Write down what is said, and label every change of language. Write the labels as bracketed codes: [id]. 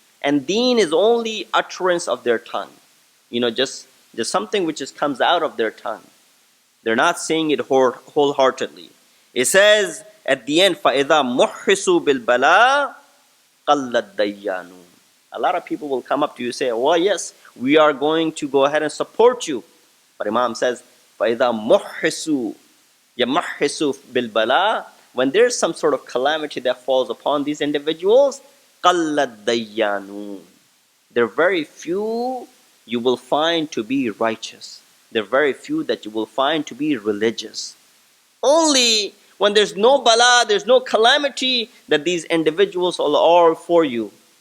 [en] And deen is only utterance of their tongue. Just something which just comes out of their tongue. They're not saying it wholeheartedly. It says at the end, [ar] فَإِذَا مُحِّسُوا بِالْبَلَاءِ قَلَّ الدَّيَّانُونَ. [en] A lot of people will come up to you and say, well, yes, we are going to go ahead and support you. But Imam says, [ar] فَإِذَا مُحِّسُوا يَمَحِّسُوا بِالْبَلَاءِ. [en] When there's some sort of calamity that falls upon these individuals, [ar] قَلَّ الدَّيَّانُونَ. [en] There are very few you will find to be righteous. There are very few that you will find to be religious. Only when there's no bala, there's no calamity, that these individuals are for you.